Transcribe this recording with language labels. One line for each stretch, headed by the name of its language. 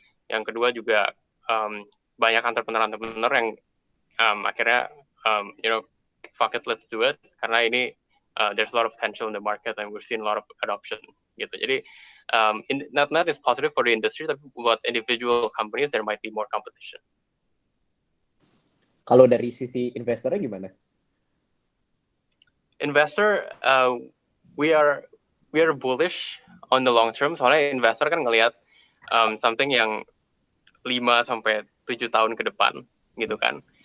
Indonesian: Yang kedua juga banyak entrepreneur yang akhirnya
English: fuck it, let's do it,
Indonesian: karena ini
English: there's a lot of potential in the market and we're seeing a lot of adoption gitu. Jadi not is positive for the industry,
Indonesian: tapi buat
English: individual companies there might be more competition.
Indonesian: Kalau dari sisi investornya gimana?
English: Investor, we are bullish on the long term.
Indonesian: Soalnya investor kan ngelihat something yang 5-7 tahun ke depan, gitu kan.